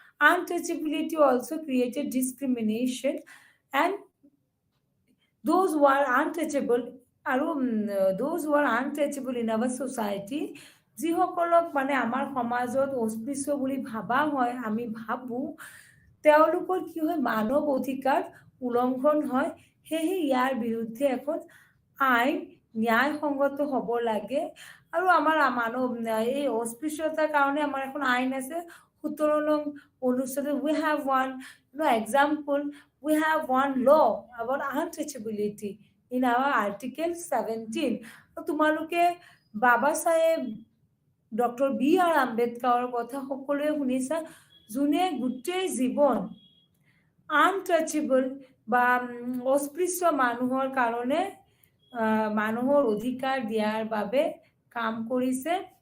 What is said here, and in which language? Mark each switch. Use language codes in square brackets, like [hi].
[en] untouchability also created discrimination, and those who are untouchable [as] আৰু [en] those who are untouchable in our society, [as] যিসকলক মানে আমাৰ সমাজত অস্পৃশ্য বুলি ভাবা হয়, আমি ভাবো তেওঁলোকৰ কি হয়, মানৱ অধিকাৰ উলংঘন হয়। সেয়েহে ইয়াৰ বিৰুদ্ধে এখন আইন ন্যায়সংগত হ'ব লাগে। আৰু আমাৰ এই অস্পৃশ্যতাৰ কাৰণে আমাৰ এখন আইন আছে 17 নং অনুচ্ছেদত। [en] we have one example, we have one law about untouchability in our article 17. [as] তোমালোকে বাবা চাহেব ডক্টৰ B.R. আম্বেদকাৰৰ কথা সকলোৱে শুনিছা, যোনে গোটেই জীৱন আনটাচেবল বা অস্পৃশ্য মানুহৰ কাৰণে মানুহৰ অধিকাৰ দিয়াৰ বাবে কাম কৰিছে।